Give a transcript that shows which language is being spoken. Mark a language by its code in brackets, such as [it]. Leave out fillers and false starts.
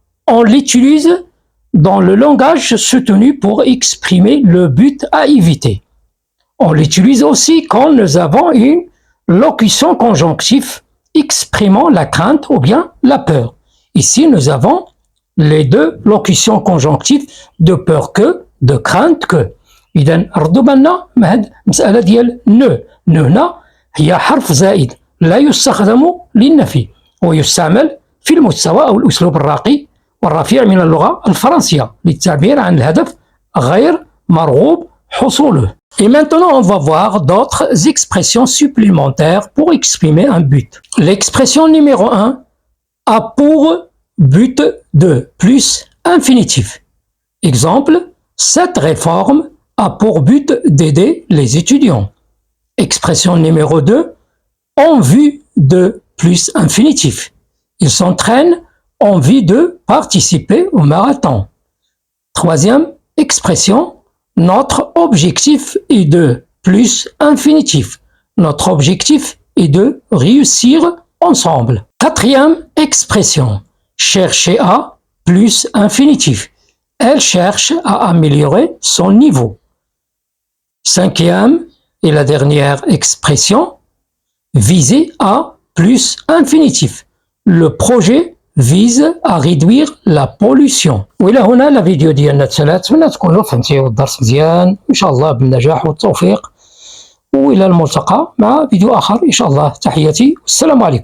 [fr] On l'utilise dans le langage soutenu pour exprimer le but à éviter. On l'utilise aussi quand nous avons une locution conjonctive exprimant la crainte ou bien la peur. Ici, nous avons les deux locutions conjonctives de peur que, de crainte que. [ar] إذا ردوا بالنا مع هاد المسألة ديال نو هنا هي حرف زائد لا يستخدم للنفي ويستعمل في المستوى أو الأسلوب الراقي والرفيع من اللغة الفرنسية للتعبير عن الهدف غير مرغوب حصوله. [fr] Et maintenant, on va voir d'autres expressions supplémentaires pour exprimer un but. L'expression numéro 1 a pour but de plus infinitif. Exemple, cette réforme a pour but d'aider les étudiants. Expression numéro 2, en vue de plus infinitif. Ils s'entraînent en vue de participer au marathon. Troisième expression, notre objectif est de plus infinitif. Notre objectif est de réussir ensemble. Quatrième expression, chercher à plus infinitif. Elle cherche à améliorer son niveau. Cinquième et la dernière expression, viser à plus infinitif. Le projet vise à réduire la pollution. [ar] وإلى هنا الفيديو ديالنا تسالى، نتمنى تكونوا فهمتوا الدرس مزيان إن شاء الله بالنجاح والتوفيق، وإلى الملتقى مع فيديو آخر إن شاء الله. تحياتي والسلام عليكم.